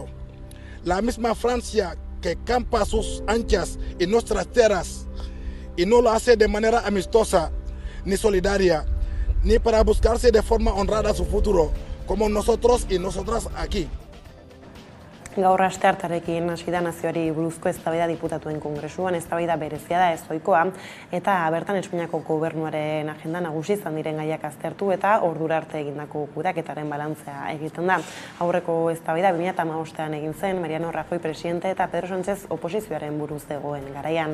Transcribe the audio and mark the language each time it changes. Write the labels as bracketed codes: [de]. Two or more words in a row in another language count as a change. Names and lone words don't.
[es] La misma Francia que campa sus anchas en nuestras tierras y no lo hace de manera amistosa, ni solidaria, ni para buscarse de forma honrada su futuro, como nosotros y nosotras aquí. [eu] Gaur asteartearekin hasi da nazioari buruzko eztabaida diputatuen kongresuan, eztabaida berezia da ezohikoa, eta bertan Espainiako gobernuaren agenda nagusi izan diren gaiak aztertu eta ordura arte egindako kudeaketaren balantzea egiten da. Aurreko eztabaida 2015an egin zen Mariano Rajoy presidente eta Pedro Sánchez oposizioaren buruz zegoen garaian.